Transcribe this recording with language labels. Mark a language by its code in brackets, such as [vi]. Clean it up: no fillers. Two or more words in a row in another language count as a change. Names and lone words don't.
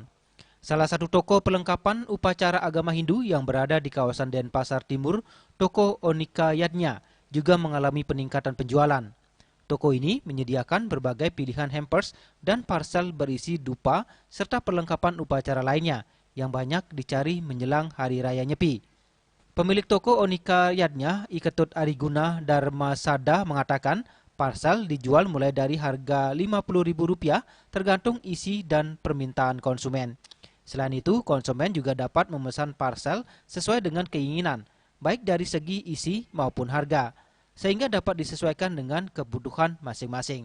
[id] Salah satu toko perlengkapan upacara agama Hindu yang berada di kawasan Denpasar Timur, toko Onika Yadnya, juga mengalami peningkatan penjualan. Toko ini menyediakan berbagai pilihan hampers dan parcel berisi dupa serta perlengkapan upacara lainnya yang banyak dicari menjelang Hari Raya Nyepi. Pemilik toko Onika Yadnya, Iketut Ariguna Dharma Sada, mengatakan parcel dijual mulai dari harga Rp50.000 tergantung isi dan permintaan konsumen. Selain itu, konsumen juga dapat memesan parcel sesuai dengan keinginan, baik dari segi isi maupun harga, sehingga dapat disesuaikan dengan kebutuhan masing-masing.